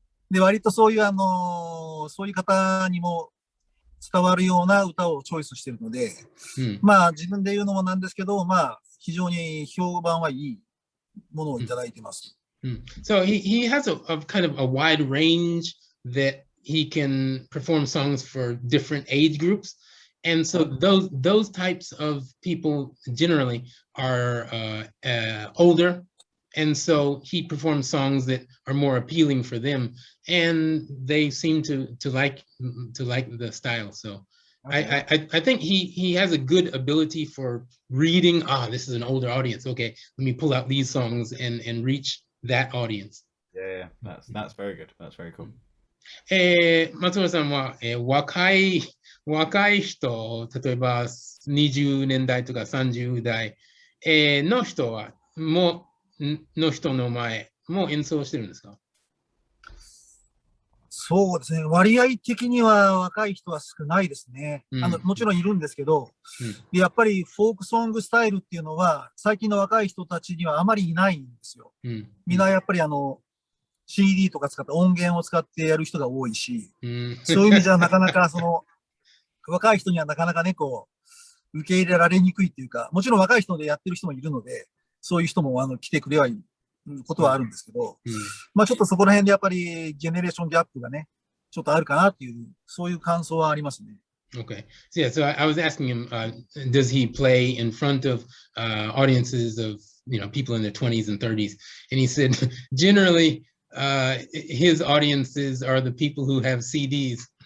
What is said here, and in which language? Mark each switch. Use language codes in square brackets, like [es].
[ja] で、割とそういうそういう方にも伝わるような歌をチョイスしているので、自分で言うのもなんですけど、非常に評判はいいものをいただいています。 [en] So he has a kind of a wide range that he can perform songs for different age groups. And so those types of people generally are older. And so he performs songs that are more appealing for them, and they seem to like the style. So I think he has a good ability for reading. This is an older audience. Okay, let me pull out these songs and reach that audience. Yeah, that's very good. That's very cool. [ja] 松村さんは、若い人、例えば20年代とか30代の人は、の人の前も演奏してるんですか？そうですね。割合的には若い人は少ないですね。もちろんいるんですけど、やっぱりフォークソングスタイルっていうのは、最近の若い人たちにはあまりいないんですよ。みんなやっぱりCD とか使った音源を使ってやる人が多いし、そういう意味じゃなかなか若い人にはなかなかね、受け入れられにくいっていうか、もちろん若い人でやってる人もいるので、そういう人も来てくれはいることはあるんですけど、まあちょっとそこら辺でやっぱりジェネレーションギャップがね、ちょっとあるかなっていう、そういう感想はありますね。 [en] Okay. So yeah, so I was asking him, does he play in front of audiences of, people in their 20s and 30s? And he said, generally, his audiences are the people who have CDs.